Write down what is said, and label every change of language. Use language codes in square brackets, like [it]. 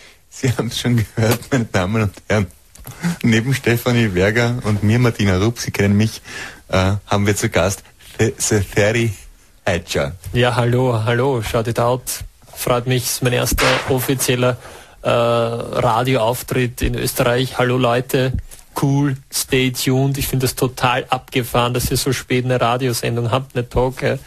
[de] Sie haben es schon gehört, meine Damen und Herren. Neben Stefanie Berger und mir, Martina Rupp, Sie kennen mich, haben wir zu Gast Seferi Hatcher. Ja, hallo, [en] shout it out. [de] Freut mich, ist mein erster offizieller Radioauftritt in Österreich. Hallo Leute, cool, [en] stay tuned. [de] Ich finde das total abgefahren, dass ihr so spät eine Radiosendung habt, eine Talk.